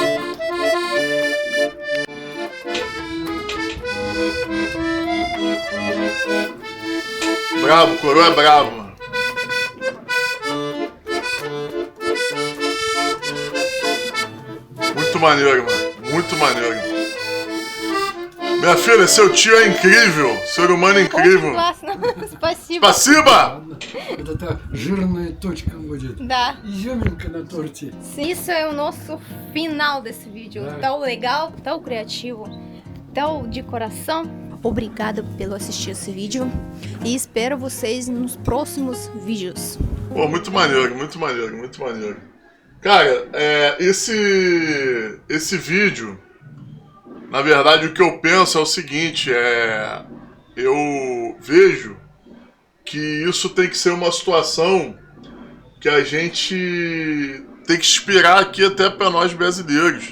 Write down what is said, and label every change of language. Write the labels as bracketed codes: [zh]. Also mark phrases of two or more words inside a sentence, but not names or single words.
[pt] Brabo, coroa é brabo, mano. Muito maneiro, mano. Muito maneiro. Minha filha, seu tio é incrível. Ser humano é incrível. [ru] Спасибо. Спасибо! Это жирная точка будет. Да. Изюминка на торте. [pt] Isso é o nosso final desse vídeo. Tão legal, tão criativo, tão de coração. Obrigada pelo assistir esse vídeo e espero vocês nos próximos vídeos. Pô, muito maneiro, muito maneiro, muito maneiro. Cara, esse vídeo, na verdade, o que eu penso é o seguinte, eu vejo que isso tem que ser uma situação que a gente tem que inspirar aqui até para nós brasileiros.